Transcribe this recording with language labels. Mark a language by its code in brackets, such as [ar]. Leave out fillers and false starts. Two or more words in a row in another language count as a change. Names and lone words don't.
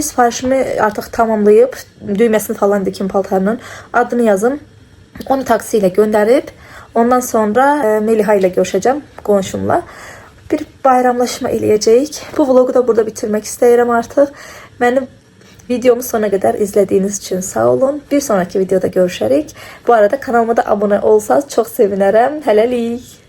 [az] Sifarişimi artıq tamamlayıb, düyməsini falan dikim paltarının. Adını yazım. Onu taksi ilə göndərib, ondan sonra Meliha ilə görüşəcəm, qonşumla. Bir bayramlaşma eləyəcəyik. Bu vlogu da burada bitirmək istəyirəm artıq. [tr] Mənim videomu sona kadar izlediğiniz için sağ olun. Bir sonraki videoda görüşerik. Bu arada kanalıma da abone olsanız çok sevinirim. [az] Hələlik.